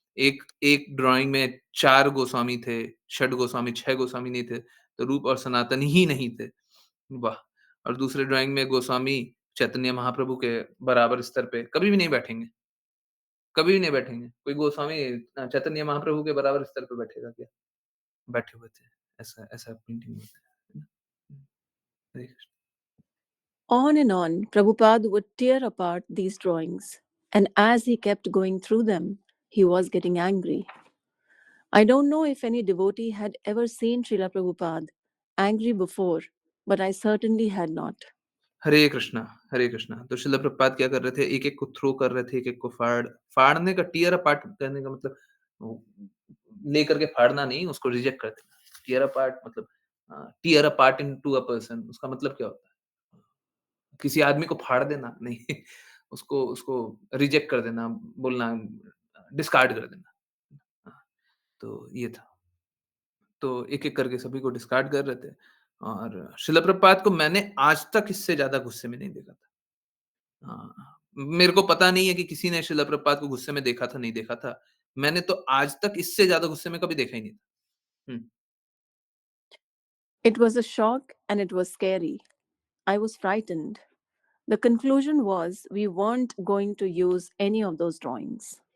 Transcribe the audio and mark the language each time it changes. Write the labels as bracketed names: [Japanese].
[Hindi] एक एक ड्राइंग में 4 गोस्वामी थे, षड गोस्वामी, 6 गोस्वामी नहीं थे, तो रूप और सनातन ही नहीं थे। वाह! और दूसरे ड्राइंग में गोस्वामी चैतन्य महाप्रभु के बराबर स्तर पे कभी भी नहीं बैठेंगे, कभी भी नहीं बैठेंगे। कोई गोस्वामी चैतन्य महाप्रभु के बराबर स्तर पे बैठेगा क्या? बैठे हुए थे। ऐसा ऐसा पेंटिंग होता है ना? हुँ, हरे Krishna. [English] On and on, Prabhupada would tear apart these drawings, and as he kept going through them, he was getting angry. I don't know if any devotee had ever seen Srila Prabhupada angry before, but I certainly had not. [Hindi] हरे कृष्णा, हरे कृष्णा। तो शिला प्रभुपाद क्या कर रहे थे, एक-एक को throw कर रहे थे, एक-एक को फाड़ने का [English] tear apart [Hindi] करने का मतलब वो लेकर के फाड़ना नहीं, उसको रिजेक्ट कर देना। [English] tear apart [Hindi] मतलब [English] tear apart into a person [Hindi] उसका मतलब क्या होता है? किसी आदमी को फाड़ देना नहीं, उसको उसको रिजेक्ट कर देना, बोलना डिस्कार्ड कर देना। हाँ, तो ये था। तो एक-एक करके सभी को डिस्कार्ड कर रहे थे और शिला प्रभुपाद को मैंने आज तक इससे ज़्यादा गुस्से में नहीं देखा था। हाँ, मेरे को पता नहीं है कि किसी ने शिला प्रभुपाद को गुस्से में देखा था, नहीं देखा था। मैंने तो आज तक इससे ज़्यादा गुस्से में कभी देखा ही नहीं था। हुँ, [English] It was a shock and it was scary. I was frightened. The conclusion was we weren't going to use any of those drawings.